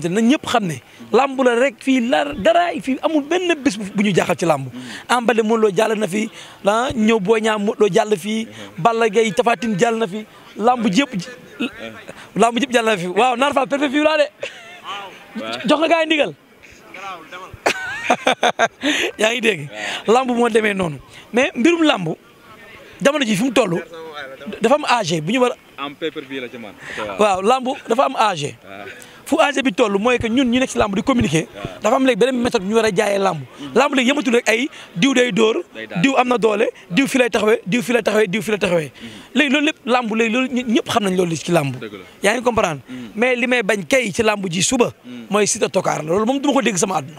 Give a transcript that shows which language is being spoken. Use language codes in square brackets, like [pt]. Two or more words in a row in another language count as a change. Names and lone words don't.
[wo] ne na ñëpp xam ne lamb la rek fii la dara fii amul benn bés bu ñu jaaxal ci lamb Ambale Modou Lo jàll na fi ñëw Boy Niang Modou Lo jàll fii Balla Gaye Tapha Tine jàll na fi lamb jëpp jàll na fi waaw Naar Fall perfect fii laa de jox nga gars yi ndigal yaa ngi dégg lamb moo demee noonu mais mbirum lamb jamono ji fi mu toll dafa am âge bu ñu war am pay-per-view la ci man waaw lamb dafa am âge fu âge bi toll mooy que ñun ñu nekk ci lamb di communiquer dafa am léegi beneen méthode ñu war a jaayee lamb lamb léegi yëmatul rek ay diw day dóor diw am na doole diw fi lay taxawee diw fi lay taxawee diw fi lay taxawee léegi loolu lépp lamb léegi loolu ñëpp xam nañ loolu ci lamb yaa ngi comprendre mais li may bañ kay ci lamb ji suba mooy Siteu tokaar la loolu moom du ma ko dégg sama àdduna